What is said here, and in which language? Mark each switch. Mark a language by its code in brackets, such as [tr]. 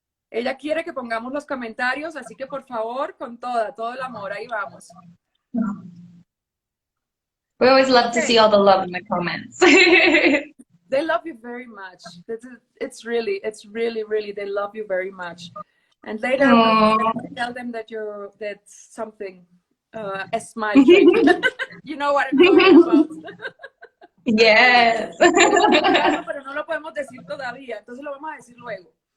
[es] Ella quiere que pongamos los comentarios, así que por favor, con todo el amor, ahí vamos. [en] We always love to see all the love in the comments. They love you very much. It's really, they love you very much. And later, tell them that that's something, a smile train. You know what I'm talking about. Yes. [es] Pero no lo podemos decir todavía, entonces lo vamos a decir luego.